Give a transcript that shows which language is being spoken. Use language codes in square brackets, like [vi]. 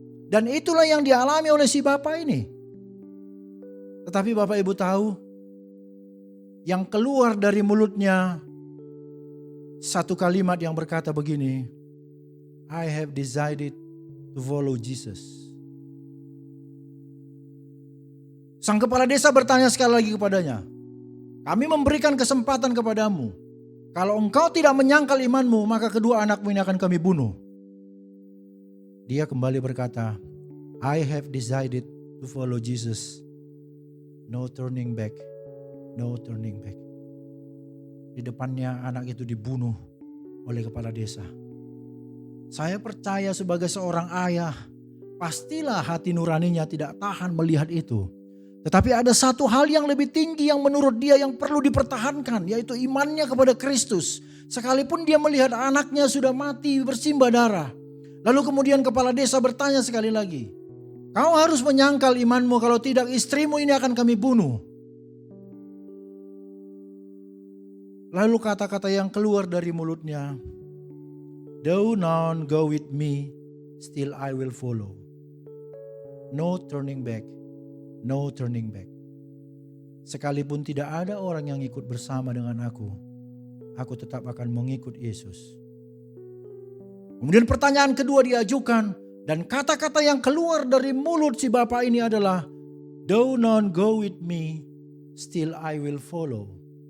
[id] Dan itulah yang dialami oleh si bapak ini. Tetapi Bapak Ibu tahu, yang keluar dari mulutnya satu kalimat yang berkata begini, [en] I have decided to follow Jesus. [id] Sang kepala desa bertanya sekali lagi kepadanya, kami memberikan kesempatan kepadamu. Kalau engkau tidak menyangkal imanmu, maka kedua anakmu ini akan kami bunuh. Dia kembali berkata, [en] I have decided to follow Jesus. No turning back. No turning back. [id] Di depannya anak itu dibunuh oleh kepala desa. Saya percaya sebagai seorang ayah, pastilah hati nuraninya tidak tahan melihat itu. Tetapi ada satu hal yang lebih tinggi yang menurut dia yang perlu dipertahankan, yaitu imannya kepada Kristus. Sekalipun dia melihat anaknya sudah mati bersimbah darah. Lalu kemudian kepala desa bertanya sekali lagi, kau harus menyangkal imanmu, kalau tidak istrimu ini akan kami bunuh. Lalu kata-kata yang keluar dari mulutnya, [en] though none go with me, still I will follow. No turning back, no turning back. [id] Sekalipun tidak ada orang yang ikut bersama dengan aku tetap akan mengikut Yesus. Kemudian pertanyaan kedua diajukan, dan kata-kata yang keluar dari mulut si bapak ini adalah, [en] though none go with me, still I will follow.